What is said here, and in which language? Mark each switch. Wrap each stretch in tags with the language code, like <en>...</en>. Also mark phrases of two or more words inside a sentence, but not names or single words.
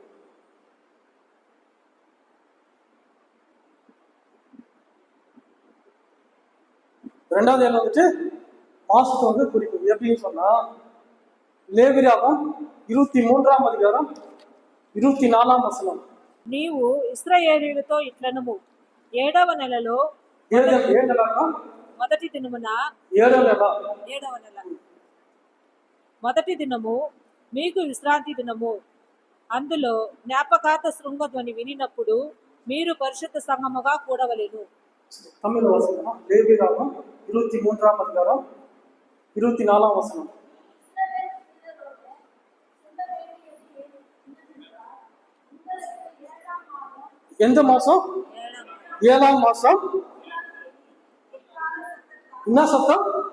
<ta>ரெண்டாவது எண்ணம் வந்துட்டு மாசத்தை வந்து குறிக்கும். எப்படின்னு சொன்னா லேவியராகமம் 23ஆம் அதிகாரம் 24ஆம் వచనం.</ta> <te>నీవు ఇశ్రాయేలీయులతో ఇట్లనము, 7వ నెలలో మొదటి దినమున 7వ నెల మొదటి దినము మీకు విశ్రాంతి దినము. అందులో జ్ఞాపకార్థ శృంగధ్వని వినినప్పుడు మీరు పరిశుద్ధ సంఘముగా కూడవలెను.</te> <ta>தமிழ் வாசிக்கலாம். லேவியராகமம் 23ஆம் அதிகாரம் 24ஆம் வசனம். எந்த மாசம்? 7ஆம் மாசம். என்ன சத்தம்?</ta>